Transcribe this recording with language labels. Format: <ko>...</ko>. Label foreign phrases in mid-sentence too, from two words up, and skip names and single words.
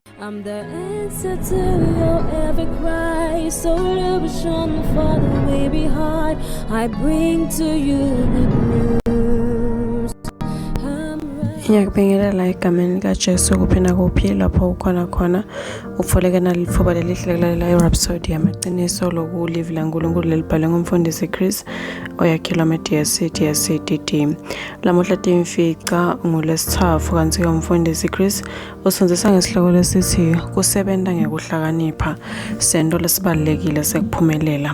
<en>I'm the answer to your every cry. So illusion for the way behind. I bring to you good news.</en> <ss>Ngiyakubingelela egameni likaJesu kuphina kuphi lapho ukhona khona ufoleke nalithuba lelihle lalela iRhapsody yamaqiniso lokulive laNkulunkulu lelibhalwe ngumfundisi Chris oyakhelwa DSCDD. Lamuhla timfica ngolesithathu kanti umfundisi Chris usonzisa ngesihloko lesithi kusebenza ngekuhlakanipha sento lesibalekile sekuphumelela.</ss>